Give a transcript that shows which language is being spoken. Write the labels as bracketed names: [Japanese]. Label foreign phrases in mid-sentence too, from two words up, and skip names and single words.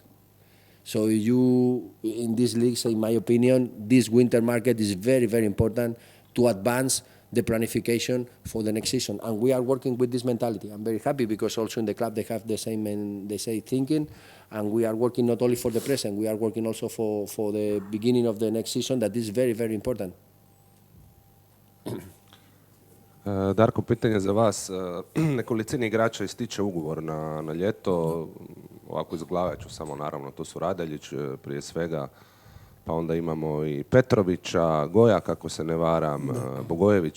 [English] So in these leagues, in my opinion, this winter market is very important to advance the planification for the next season. And we are working with this mentality. I'm very happy because also in the club they have the same thinking, and we are working not only for the present, we are working also for the beginning of the next season. That is very important. [Serbian] Darko, pitanje za vas. Nekolicini igrača ističe ugovor na ljeto. Ovako iz glave ću samo, naravno, to su Radeljić prije svega, pa onda imamo i Petrovića, Goja, kako se ne varam, Bogojević.